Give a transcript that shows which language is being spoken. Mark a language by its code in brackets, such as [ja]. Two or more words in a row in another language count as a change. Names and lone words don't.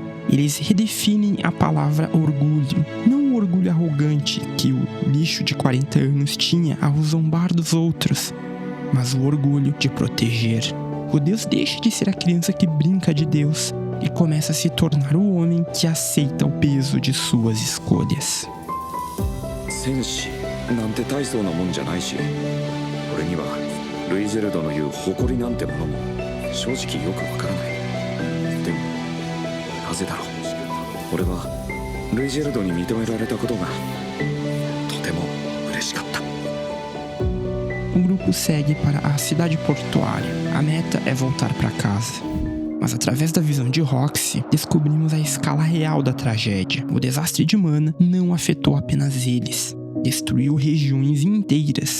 [pt] Eles redefinem a palavra orgulho, não o orgulho arrogante que o lixo de 40 anos tinha ao zombar dos outros, mas o orgulho de proteger. Rudeus deixa de ser a criança que brinca de Deus e começa a se tornar o homem que aceita o peso de suas escolhas. [ja] 戦士なんて大層なもんじゃないし、俺にはルイジェルドの言う誇りなんてものも正直よくわからない。でもなぜだろう。俺はルイジェルドに認められたことがとても嬉しかった。 [pt] O grupo segue para a cidade portuária. A meta é voltar para casa. Mas através da visão de Roxy, descobrimos a escala real da tragédia. O desastre de Mana não afetou apenas eles. Destruiu regiões inteiras.